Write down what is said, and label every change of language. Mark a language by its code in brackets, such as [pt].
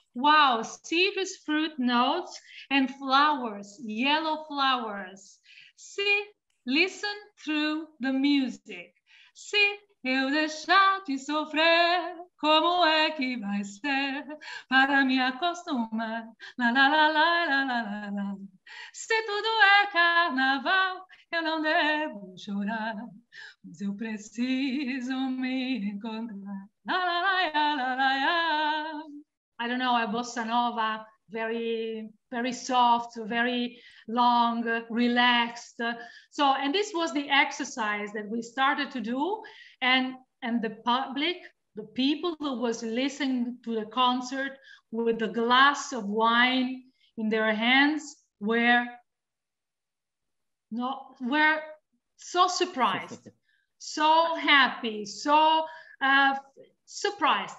[en] Wow, citrus fruit notes and flowers, yellow flowers. See, listen through the music. [pt] Se eu deixar de sofrer, como é que vai ser para me acostumar? La la la la la la la. Se tudo é carnaval, eu não devo chorar, mas eu preciso me encontrar. La la la la la la. [en] I don't know, a bossa nova, very, very soft, very long, relaxed. So, and this was the exercise that we started to do. And the public, the people who was listening to the concert with a glass of wine in their hands were so surprised, so happy, so surprised.